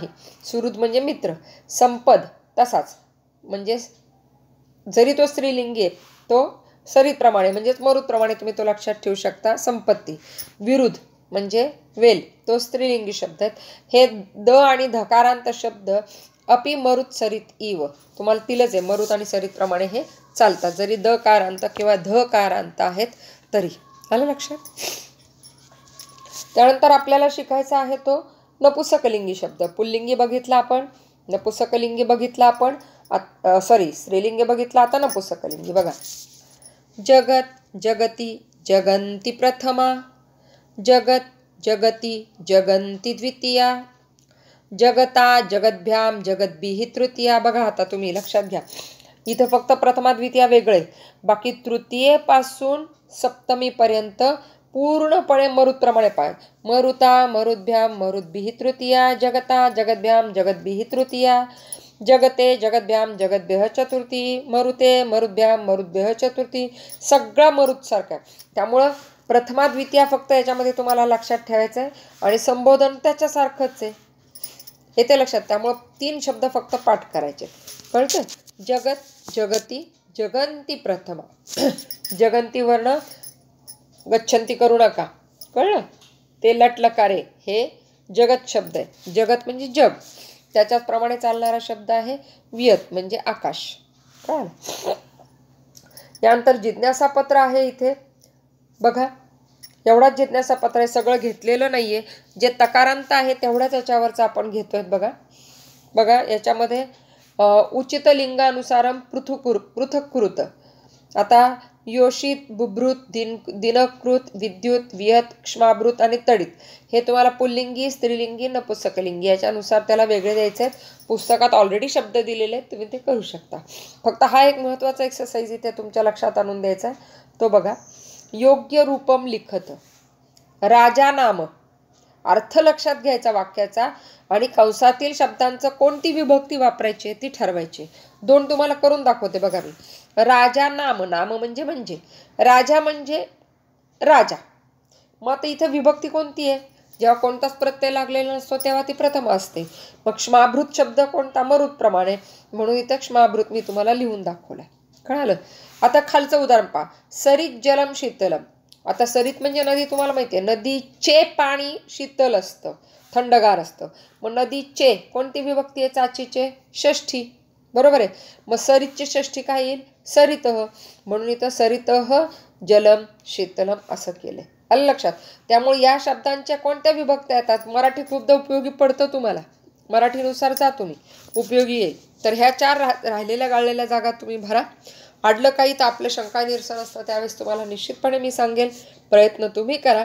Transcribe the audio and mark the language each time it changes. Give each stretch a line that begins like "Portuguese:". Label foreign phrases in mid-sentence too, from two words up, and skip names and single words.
Marathi: सुहृद म्हणजे मित्र. संपद तसाच, म्हणजे जरी तो स्त्रीलिंगी आहे तो सरितप्रमाणे म्हणजेच मरुदप्रमाणे तुम्ही तो लक्षात ठेवू शकता. संपत्ती. विरुद्ध म्हणजे वेल, तो स्त्रीलिंगी शब्द आहेत. हे द आणि धकारांत शब्द
Sanskrit: अपि मरुत सरित इव,
Marathi: तुम्हाला तिलच आहे. मरुत आणि सरितप्रमाणे हे चालतात, जरी द कारांत किंवा ध कारांत आहेत तरी. आलं लक्षात. त्यानंतर आपल्याला शिकायचा आहे तो नपुसकलिंगी शब्द. पुल्लिंगी बघितला आपण, नपुसकलिंगी बघितला आपण, स्त्रीलिंगी बघितला, आता नपुसकलिंगी बघा.
Sanskrit: जगत, जगती, जगन्ति प्रथमा. जगत, जगती, जगन्ति द्वितीया. जगता, जगद्भ्याम, जगद्भिः तृतीया.
Marathi: बघा आता तुम्ही लक्षात घ्या, इथं फक्त प्रथमा द्वितीया वेगळे, बाकी तृतीयेपासून सप्तमीपर्यंत पूर्णपणे मरुदप्रमाणे पाय.
Sanskrit: मरुता, मरुद्भ्याम, मरुद्भिः तृतीया. जगता, जगद्भ्याम, जगद्भिः तृतीया. जगते, जगद्भ्याम, जगद्भ्यः चतुर्थी. मरुते, मरुद्भ्याम, मरुद्भ्यः चतुर्थी.
Marathi: सगळा मरुद सारखा. त्यामुळं प्रथमा द्वितीया फक्त याच्यामध्ये तुम्हाला लक्षात ठेवायचं आहे, आणि संबोधन त्याच्यासारखंच आहे, येते लक्षात. त्यामुळं 3 शब्द फक्त पाठ करायचे. कळतं.
Sanskrit: जगत, जगती, जगन्ति प्रथमा. जगन्ति वर्ण गच्छन्ति
Marathi: करू नका, कळलं. ते लटलकारे हे जगत शब्द आहे. जगत म्हणजे जग, त्याच्याचप्रमाणे चालणारा शब्द आहे. वियत म्हणजे आकाश. कळलं. यानंतर जिज्ञासापत्र आहे इथे बघा. एवढाच जिज्ञासापत्र आहे, सगळं घेतलेलं नाही आहे. जे तकारांत आहे तेवढ्याच याच्यावरचं आपण घेतोय बघा. बघा याच्यामध्ये
Sanskrit: उचित लिंगानुसारम पृथक कृत.
Marathi: आता योषित, बुभृत, दिनकृत, विद्युत, वियत, क्ष्माभृत आणि तडित हे तुम्हाला पुल्लिंगी, स्त्रीलिंगी, नपुंसकलिंगी याच्यानुसार त्याला वेगळे द्यायचे आहेत. पुस्तकात ऑलरेडी शब्द दिलेले आहेत, तुम्ही ते करू शकता. फक्त हा एक महत्त्वाचा एक्सरसाइज इथे तुमच्या लक्षात आणून द्यायचा आहे, तो बघा.
Sanskrit: योग्य रूपम लिखत. राजा नाम,
Marathi: अर्थ लक्षात घ्यायचा वाक्याचा, आणि कंसातील शब्दांचं कोणती विभक्ती वापरायची ती ठरवायची. 2 तुम्हाला करून दाखवते बघा मी.
Sanskrit: राजा नाम,
Marathi: नाम म्हणजे राजा म्हणजे राजा. मग आता इथं विभक्ती कोणती आहे? जेव्हा कोणताच प्रत्यय लागलेला नसतो तेव्हा ती प्रथम असते. मग क्ष्माभृत शब्द कोणता? मरुत प्रमाणे, म्हणून इथं क्ष्माभृत मी तुम्हाला लिहून दाखवलाय. कळालं. आता खालचं उदाहरण पहा.
Sanskrit: सरित जलम शीतलम.
Marathi: आता सरित म्हणजे नदी, तुम्हाला माहिती आहे नदीचे पाणी शीतल असतं, थंडगार असतं. मग नदीचे कोणती विभक्ती आहे? चाचीचे, षष्ठी. बरोबर आहे. मग सरितची षष्ठी काय येईल? सरितः. म्हणून इथं
Sanskrit: सरितः जलम शीतलम
Marathi: असं केलंय. आलं लक्षात. त्यामुळे या शब्दांच्या कोणत्या विभक्त्या येतात? मराठी खूपदा उपयोगी पडतं तुम्हाला, मराठीनुसार जा तुम्ही, उपयोगी येईल. तर ह्या 4 राहिलेल्या गाळलेल्या जागा तुम्ही भरा. अडलं काही तर आपलं शंका निरसन असतं त्यावेळेस तुम्हाला निश्चितपणे मी सांगेल, प्रयत्न तुम्ही करा.